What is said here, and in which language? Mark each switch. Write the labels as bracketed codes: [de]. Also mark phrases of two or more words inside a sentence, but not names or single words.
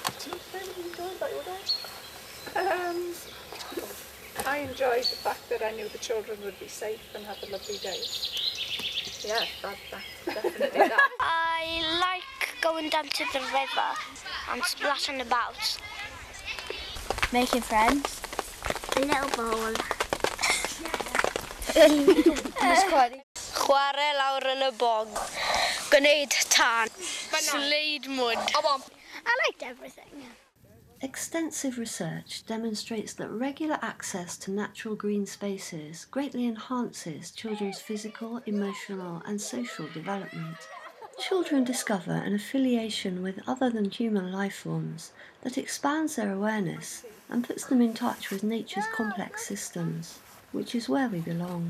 [en] I enjoyed the fact that I knew the children would be safe and have a lovely day. Yeah, that's definitely that. I like going down to the river and splashing about. Making friends. A little ball. [cy] Chwarae lawr yn y bog, gwneud tan, sleid mud. [en] I liked everything. Extensive research demonstrates that regular access to natural green spaces greatly enhances children's physical, emotional and social development. Children discover an affiliation with other than human life forms that expands their awareness and puts them in touch with nature's complex systems, which is where we belong.